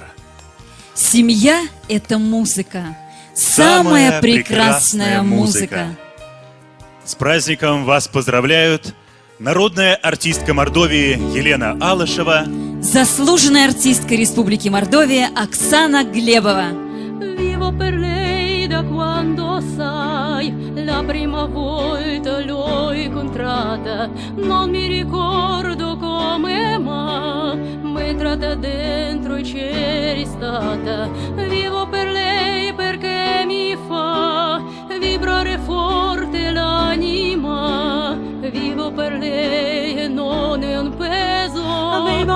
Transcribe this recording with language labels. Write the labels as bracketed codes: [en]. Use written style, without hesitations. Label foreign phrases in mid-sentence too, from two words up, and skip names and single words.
[ru] Семья – это музыка, самая прекрасная музыка. С праздником вас поздравляют народная артистка Мордовии Елена Алышева, заслуженная артистка Республики Мордовия Оксана Глебова. [it] Vivo per lei da quando sai, la prima volta l'ho incontrata, non mi ricordo come ma, entrata dentro e c'eri stata. Vivo per lei perché mi fa vibrare forte l'anima, vivo per lei e non è un peso.